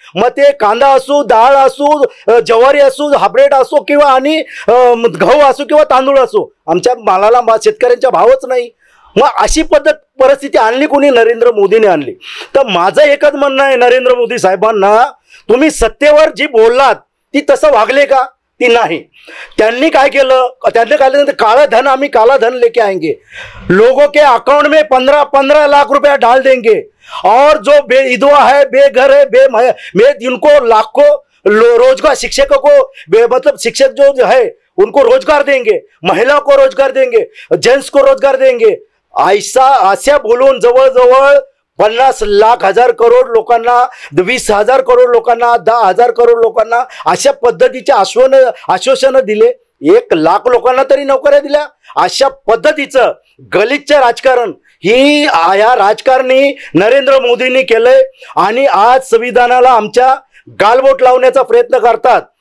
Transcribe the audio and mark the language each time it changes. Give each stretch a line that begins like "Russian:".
Marathi: मग ते कांदा असो, डाळ असो, ज्वारी असो, हायब्रिड असो किंवा आणि गहू असो किंवा तांदूळ असो, आमच्या मालाला शेतकऱ्यांचा भावच नाही. मग अशी परिस्थिती आणली कोणी? नरेंद्र मोदीने आणली. तर माझं एकच म्हणणं आहे नरेंद्र मोदी साहेबांना, तुम्ही सत्तेवर जी बोललात ती तसं वागले का? ती नाही. त्यांनी काय केलं? त्यांनी काय केलं?
Hindi: काला धन, आम्ही काला धन लेके आएंगे, लोगों के अकाउंट में 15 लाख रुपया डाल देंगे और जो बेविधवा है, बेघर है, मैं इनको लाखों रोजगार, शिक्षकों को मतलब शिक्षक जो है उनको रोजगार देंगे, महिला को रोजगार देंगे, जेंट्स को रोजगार देंगे.
Marathi: अशा बोलून जवळजवळ 50 लाख हजार करोड लोकांना, 20,000 करोड लोकांना, 10,000 करोड लोकांना अशा पद्धतीचे आश्वासन दिले. 1 लाख लोकांना तरी नोकऱ्या दिल्या. अशा पद्धतीचं गलिच्छ राजकारण ही या राजकारणी नरेंद्र मोदींनी केलंय आणि आज संविधानाला आमच्या गालबोट लावण्याचा प्रयत्न करतात.